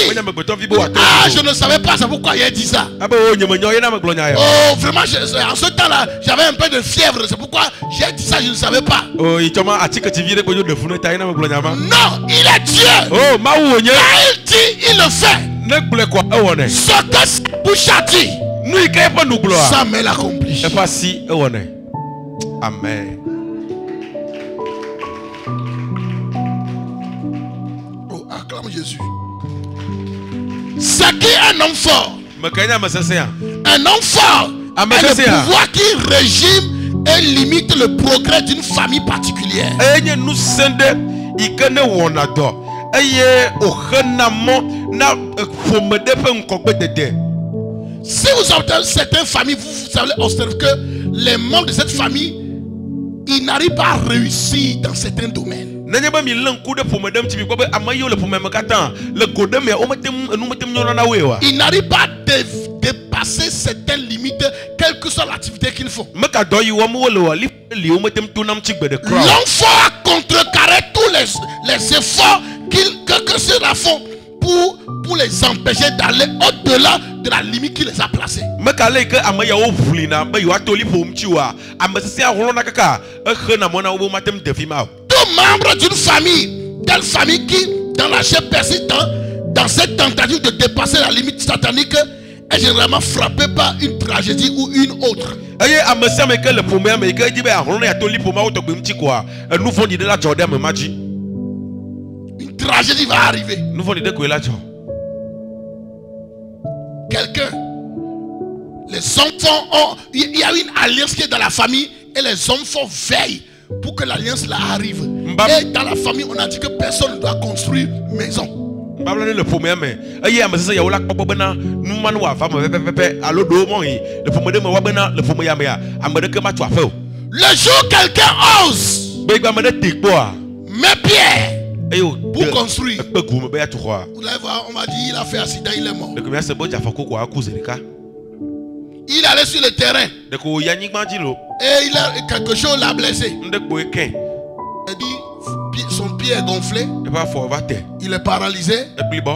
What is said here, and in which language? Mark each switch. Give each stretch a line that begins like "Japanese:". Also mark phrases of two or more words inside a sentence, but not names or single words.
French: Ah, je ne savais pas, c'est pourquoi il a dit ça. Oh, vraiment, en ce temps-là, j'avais un peu de fièvre, c'est pourquoi j'ai dit ça, je ne savais pas. Non, il est Dieu. Quand il dit, il le fait.
Ewe: Ne gblɔe kɔ ewɔnɛ.
French: Ce que sa bouche a dit,
Ewe: Nu yi ke eƒe nu gblɔa.
French: sa main l'accomplit.
Ewe: Eƒe asi ewɔnɛ.
French: Amen. Oh, acclame Jésus. C'est qui un homme fort?
Ewe: Me ke nye ame sesẽ a.
French: Un homme fort Amen, est le c'est ça. pouvoir qui régime et limite le progrès d'une famille particulière.
Ewe: Eye nye nu sẽ ɖe yi ke ne wɔna dɔ. Eye woxena mɔ na ƒome ɖe ƒe ŋkɔgbedede.
French: Si vous observez certaines familles, vous allez observer que les membres de cette famille, ils n'arrivent pas à réussir dans certains domaines.
Ewe: Nenye be mi lé ŋku ɖe ƒome ɖe ŋuti mi kpɔ be ame yiwo le ƒome me katã le go ɖe mea womete enu mete nyɔna na woe wa.
French: Ils n'arrivent pas à dépasser certaines limites, quelle que soit l'activité qu'ils font.
Ewe: Meka dɔ yi wɔm wole wa li womete to nam tsi gbe ɖe kura.
French: L'homme fort a contrecarré tous les efforts que ceux-là font pour les empêcher d'aller au-delà de la limite qu'il les a placés.
Ewe: Meka le yi ke ame yawo ʋlina be yewoato li ƒom tsi wa ame sesẽ ahlɔna kaka exena mɔ na wo be womate ŋu de fi ma o.
French: Tout membre d'une famille, telle famille qui, dans la chair persiste, dans cette tentative de dépasser la limite satanique, est généralement frappé par une tragédie ou une autre.
Ewe: Eye ame sia ame ke le ƒomea me yi ke edzi be ahlɔna ya to li ƒomea wo tɔgbe ŋuti koa enu vɔ̃ɖi ɖe la dzɔ ɖe ame ma dzi.
French: Une tragédie va arriver.
Ewe: Nu vɔ̃ɖi ɖe koe la dzɔ.
French: Quelqu'un, les enfants ont, il y a une alliance qui est dans la famille et les enfants veillent pour que l'alliance là arrive. Et dans la famille, on a dit que personne ne doit construire maison.
Ewe: Babla ne le ƒomea me eye ame sesẽ yawo la kpɔkpɔ bena numanu wòava me pɛpɛpɛpɛ alo ɖewo mɔ yi le ƒome ɖe me wa bena le ƒome ya mea ame ɖeke ma tso aƒe o.
French: Le jour quelqu'un ose
Ewe: Be ame ɖe te kpɔa
French: met pierre
Ewe: eye
French: pour construire.
Ewe: ekpe gu me be yatu xɔa.
French: Vous allez voir, on m'a dit il a fait accident, il est mort.
Ewe: Ɖeko mia se be dze afɔku koa aku zi ɖeka.
French: Il est allé sur le terrain
Ewe: Ɖeko wòyi anyigba dzi lo.
French: et quelque chose l'a blessé.
Ewe: Ŋɖe kpoe kɛ.
French: Il dit son pied est gonflé,
Ewe: Eƒe afɔ va te.
French: il est paralysé,
Ewe: Ebli bɔ.